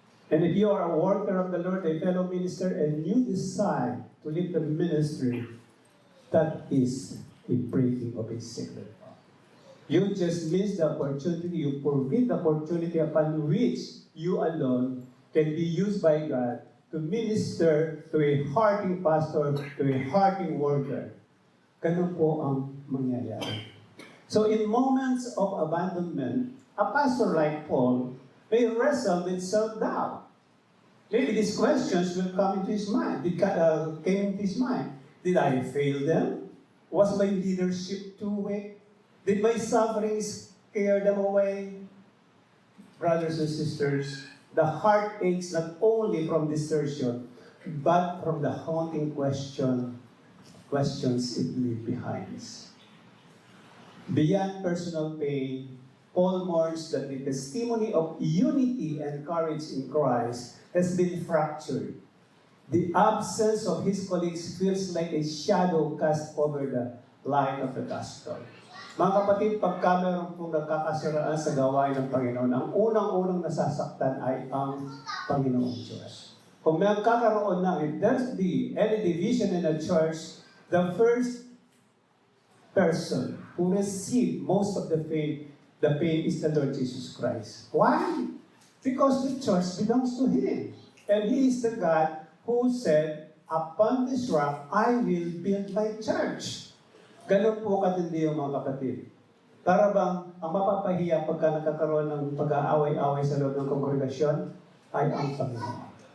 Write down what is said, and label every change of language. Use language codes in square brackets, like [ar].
[en] And if you are a worker of the Lord, a fellow minister, and you decide to leave the ministry, that is a breaking of a sacred bond. You just miss the opportunity, you forbid the opportunity upon which you alone can be used by God to minister to a hurting pastor, to a hurting worker. [tl] Ganun po ang mangyayari. [en] So in moments of abandonment, a pastor like Paul may wrestle with self-doubt. Maybe these questions will come into his mind. Came into his mind. Did I fail them? Was my leadership too weak? Did my suffering scare them away? Brothers and sisters, the heart aches not only from desertion, but from the haunting questions it leaves behind. Beyond personal pain, Paul mourns that the testimony of unity and courage in Christ has been fractured. The absence of his colleagues feels like a shadow cast over the light of the gospel. [tl] Mga kapatid, pagka meron pong nagkakasiraan sa gawain ng Panginoon, ang unang-unang nasasaktan ay ang Panginoong Diyos. Kung magkakaroon ng, [en] if there's any division in a church, the first person who received most of the pain is the Lord Jesus Christ. Why? Because the church belongs to Him. And He is the God who said, upon this rock, I will build my church. [tl] Ganun po katindi yung mga kapatid. Para bang ang mapapahiya pagka nakakaroon ng pag-aaway-away sa loob ng kongregasyon ay ang Panginoon.